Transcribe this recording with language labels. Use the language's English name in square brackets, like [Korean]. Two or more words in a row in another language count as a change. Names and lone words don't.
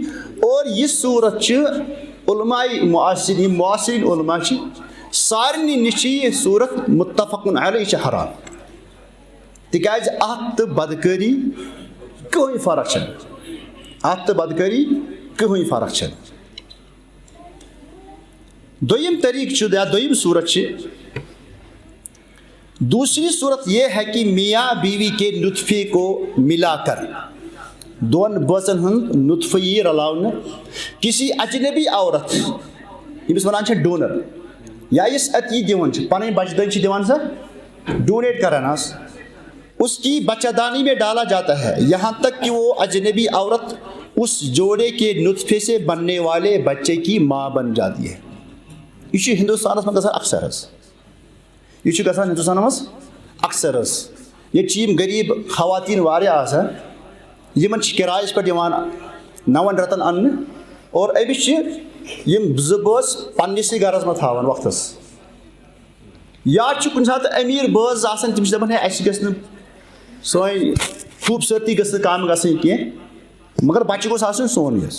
[Kashmiri] اور یہِ صوٗرت چھِ علماء معاصرین یِم معاصرین علما چھِ سارنٕے نِش چھِ یہِ صوٗرت [Arabic] مُتفقُن علیہ [Kashmiri] یہِ چھِ حرام. تِکیٛازِ اتھ تہٕ بدکٲری کٕہٕنۍ فرق چھنہٕ. اتھ تہٕ بدکٲری کٕہٕنۍ فرق چھنہٕ. دوٚیِم طریٖقہٕ چھُ یا دوٚیِم صوٗرت چھِ [Urdu] دوسری صورت یہ ہے کہ میاں بیوی کے نطفے کو ملا کر [Kashmiri] دون بٲژن ہُنٛد نطفہٕ یی رلاونہٕ [Urdu] کسی اجنبی عورت [Kashmiri] ییٚمِس ونان چھِ ڈونر یا یُس اتہِ یہِ دِوان چھِ پنٕنۍ بچہِ دٲنۍ چھِ دِوان سا ڈونیٹ کران حظ [Urdu] اس کی بچہ دانی میں ڈالا جاتا ہے یہاں تک کہ وہ اجنبی عورت اس جوڑے کے نطفے سے بننے والے بچے کی ماں بن جاتی ہے. [Kashmiri] یہ ہندوستان میں گژھان اکثر حظ. یہ گژھان ہندوستان مز اکثر حظ. یہ غریب خواتین واریاہ آسان یمن کرایس پہ 9 رٮ۪تن اننہٕ اور أمِس یم 2 بٲژ پننسٕے گرس منٛز تھاوان وقتس. یا کُنہِ ساتہٕ أمیٖر بٲژ آسان تِم چھِ دپان ہے اَسہِ گژھِ نہٕ سٲنۍ خوٗبصوٗرتی گٔژھ نہٕ کم گژھٕنۍ کینٛہہ مگر بچہِ گوٚژھ آسُن سونُے حظ.